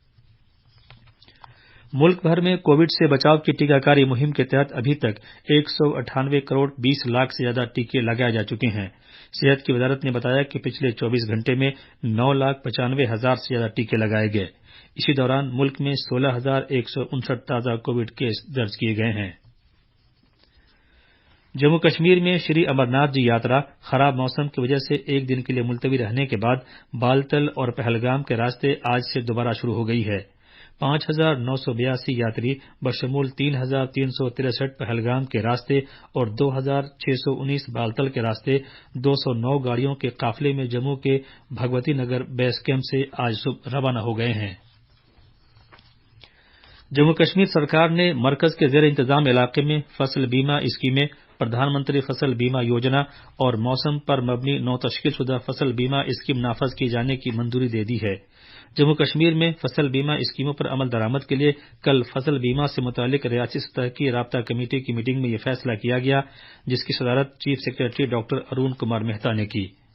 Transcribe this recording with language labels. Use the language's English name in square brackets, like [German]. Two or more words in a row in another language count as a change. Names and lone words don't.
[Urdu] ملک بھر میں کووڈ سے بچاؤ کی ٹیکہ کاری مہم کے تحت ابھی تک 198 کروڑ 20 لاکھ سے زیادہ ٹیکے لگائے جا چکے ہیں۔ صحت کی وزارت نے بتایا کہ پچھلے 24 گھنٹے میں 9,95,000 سے زیادہ ٹیکے لگائے گئے۔ اسی دوران ملک میں 16,159 تازہ کووڈ کیس درج کیے گئے ہیں۔ جموں کشمیر میں شری امرناتھ جی یاترا خراب موسم کی وجہ سے ایک دن کے لیے ملتوی رہنے کے بعد بالتل اور پہلگام کے راستے آج سے دوبارہ شروع ہو گئی ہے۔ 5,982 یاتری بشمول 3,363 پہلگام کے راستے اور 2,619 بالتل کے راستے 209 گاڑیوں کے قافلے میں جموں کے بھگوتی نگر بیس کیمپ سے آج صبح روانہ ہو گئے ہیں۔ جموں کشمیر سرکار نے مرکز کے زیر انتظام علاقے میں فصل بیمہ اسکیمیں، پردھان منتری فصل بیمہ یوجنا اور موسم پر مبنی نو تشکیل شدہ فصل بیمہ اسکیم نافذ کیے جانے کی منظوری دے دی ہے۔ جموں کشمیر میں فصل بیمہ اسکیموں پر عمل درآمد کے لیے کل فصل بیمہ سے متعلق ریاستی سطح کی رابطہ کمیٹی کی میٹنگ میں یہ فیصلہ کیا گیا، جس کی صدارت چیف سیکریٹری ڈاکٹر ارون کمار مہتا نے کی۔